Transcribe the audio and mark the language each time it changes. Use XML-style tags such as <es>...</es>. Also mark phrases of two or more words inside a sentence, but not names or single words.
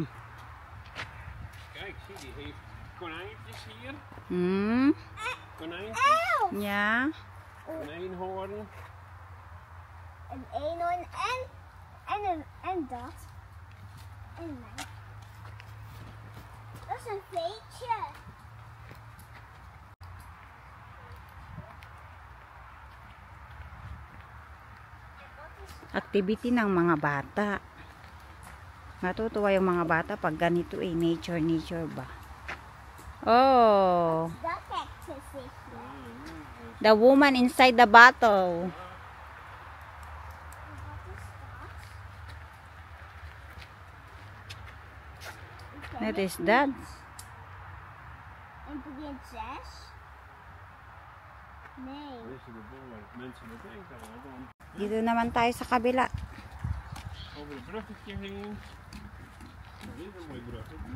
<nl>Kijk, zie, die heeft konijntjes hier. Hm. Konijntjes. Ja. Een eenhoorn. Een eenhoorn en dat. En mij. Dat is een veetje.</nl> <tl>Activity ng mga bata. Natutuwa yung mga bata pag ganito eh. Nature ba? Oh.</tl> <nl>Dat cactus is</nl> <en>The woman inside the bottle. What is that?</en> <nl>Een prinses? Nee. Deze de boel mensen dat denken.</nl> <tl>Dito naman tayo sa kabila.</tl> <nl>Over het bruggetje heen. Dit is een mooi bruggetje.</nl>